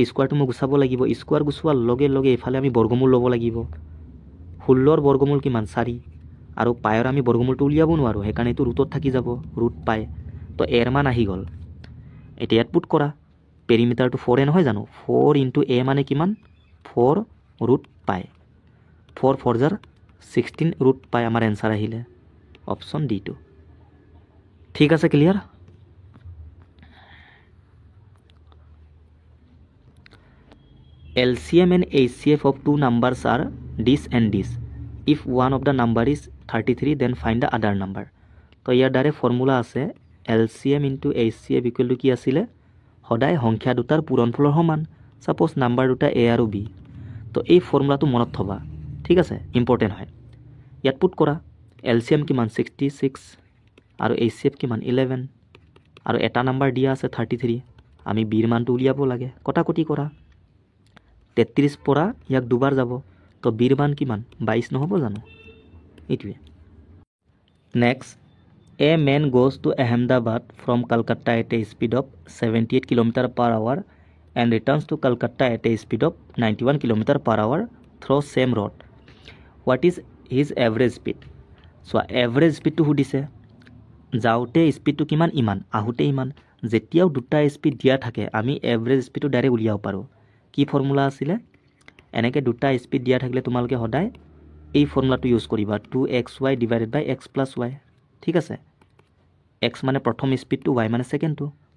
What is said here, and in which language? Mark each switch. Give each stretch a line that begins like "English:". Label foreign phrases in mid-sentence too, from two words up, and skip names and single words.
Assamese: স্কোয়াৰটো মই গুছাব লাগিব স্কোয়াৰ গুছোৱাৰ লগে লগে এফালে আমি বৰ্গমূল ল'ব লাগিব 16ৰ বৰ্গমূল কিমান 4 আৰু পায়ৰ আমি বৰ্গমূলটো উলিয়াব নোৱাৰো সেইকাৰণে এইটো ৰুটত থাকি যাব
English: root pi
Assamese: তো a এর মান আহি গ'ল এতিয়া ইয়াত পুট কৰা পেৰিমিটাৰটো 4 এ নহয় জানো 4 ইনটু a মানে কিমান 4
English: root pi
Assamese: 4 4 জাৰ 16
English: root pi
Assamese: আমাৰ এনসাৰ আহিলে
English: option D
Assamese: টু ঠিক আছে ক্লিয়াৰ
English: LCM and HCF of two numbers are this and this if one of the number is 33 then find the other number
Assamese: তো ইয়াৰ দ্বাৰা ফৰ্মুলা আছে
English: LCM into HCF equal to
Assamese: কি আছিলে সদায় সংখ্যা দুটাৰ পূৰণফলৰ সমান
English: suppose number
Assamese: দুটা a আৰু b তো এই ফৰ্মুলাটো মনত থবা ঠিক আছে ইম্পৰ্টেন্ট হয় ইয়াত পুট কৰা LCM কিমান 66 আৰু HCF কিমান 11 আৰু এটা নাম্বাৰ দিয়া আছে 33 আমি b ৰ মানটো উলিয়াব লাগে কটাকটি কৰা 33 পৰা ইয়াক দুবাৰ যাব তো b ৰ মান কিমান 22 নহব জানো এইটোৱে
English: নেক্সট A man goes to Ahmedabad from Calcutta at a speed of 78 km per hour and returns to Calcutta at a speed of 91 km per hour through same road. What is his average speed? So average speed
Assamese: to সুধিছে যাওঁতে স্পিডটো কিমান ইমান আহোঁতে ইমান যেতিয়াও দুটা স্পিড দিয়া থাকে আমি
English: average speedটো direct
Assamese: উলিয়াব পাৰোঁ কি ফৰ্মুলা আছিলে এনেকৈ দুটা স্পিড দিয়া থাকিলে তোমালোকে সদায় এই ফৰ্মুলাটো ইউজ কৰিবা 2xy
English: divided by x plus y
Assamese: ঠিক আছে x মানে প্ৰথম স্পিডটো y মানে সেকেন্ডটো তো